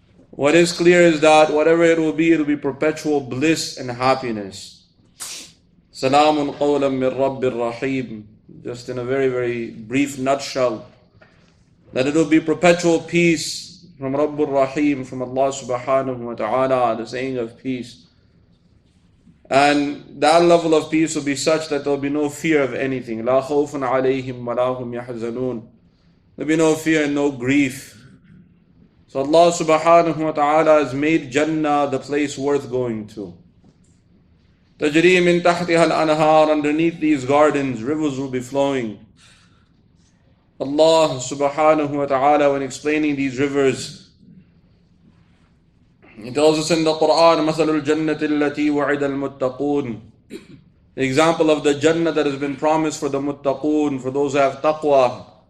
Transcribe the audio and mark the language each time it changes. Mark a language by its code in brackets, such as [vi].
[en] What is clear is that whatever it will be perpetual bliss and happiness. [ar] Salamun qawlan min Rabbir Rahim. [en] just in a very, very brief nutshell, that it will be perpetual peace from Rabbul Rahim, from Allah subhanahu wa ta'ala, the saying of peace. And that level of peace will be such that there will be no fear of anything. [ar] لا خوف عليهم ولا هم يحزنون. [en] There will be no fear and no grief. So Allah subhanahu wa ta'ala has made Jannah the place worth going to. [ar] تجري من تحتها الأنهار, [en] underneath these gardens rivers will be flowing. Allah subhanahu wa ta'ala, when explaining these rivers, He tells us in the Quran, [ar] مثل الجنة التي وعد المتقون, [en] the example of the Jannah that has been promised for the muttaqun, for those who have taqwa.